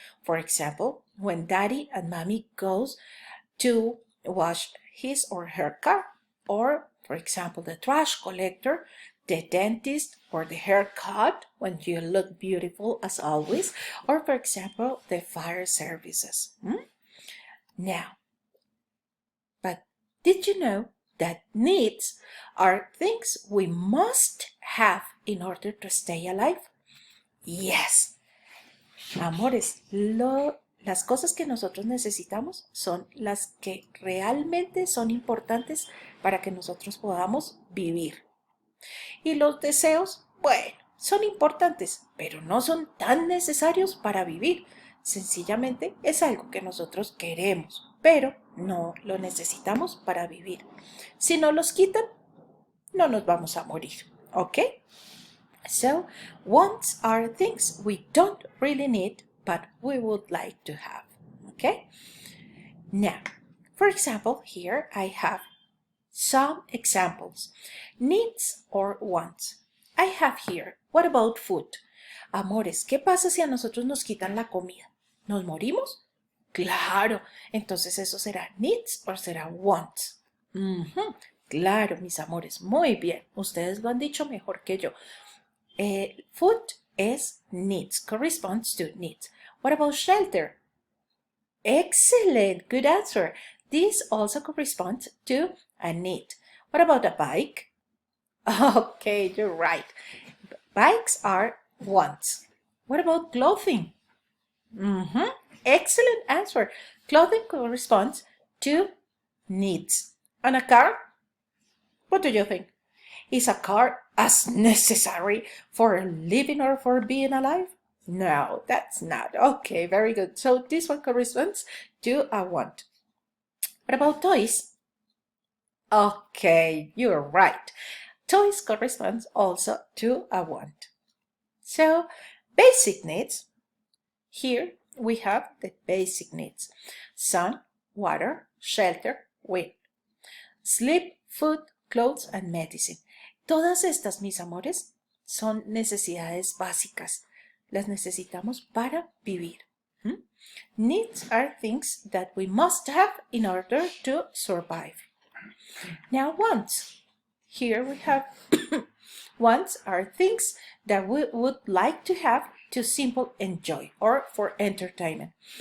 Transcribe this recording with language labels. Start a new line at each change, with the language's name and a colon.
English: For example, when daddy and mommy goes to wash his or her car, or for example, the trash collector, the dentist, or the haircut when you look beautiful as always, or for example, the fire services. Now, but did you know that needs are things we must have in order to stay alive? Yes.
Spanish: Amores, las cosas que nosotros necesitamos son las que realmente son importantes para que nosotros podamos vivir. Y los deseos, bueno, son importantes, pero no son tan necesarios para vivir. Sencillamente es algo que nosotros queremos, pero no lo necesitamos para vivir. Si no los quitan, no nos vamos a morir, ¿ok?
English: So, wants are things we don't really need, but we would like to have, okay? Now, for example, here I have some examples. Needs or wants. I have here, what about food?
Spanish: Amores, ¿qué pasa si a nosotros nos quitan la comida? ¿Nos morimos? Claro, entonces eso será needs o será wants. Claro, mis amores, muy bien. Ustedes lo han dicho mejor que yo.
English: Food is needs, corresponds to needs. What about shelter? Excellent, good answer. This also corresponds to a need. What about a bike? Okay, you're right. Bikes are wants. What about clothing? Excellent answer. Clothing corresponds to needs. And a car? What do you think? Is a car as necessary for living or for being alive? No, that's not. Okay, very good. So this one corresponds to a want. What about toys? Okay, you're right. Toys corresponds also to a want. So, basic needs. Here we have the basic needs. Sun, water, shelter, wind. Sleep, food, clothes, and medicine.
Spanish: Todas estas, mis amores, son necesidades básicas. Las necesitamos para vivir.
English: Needs are things that we must have in order to survive. Now, wants. Here we have wants are things that we would like to have to simple enjoy or for entertainment.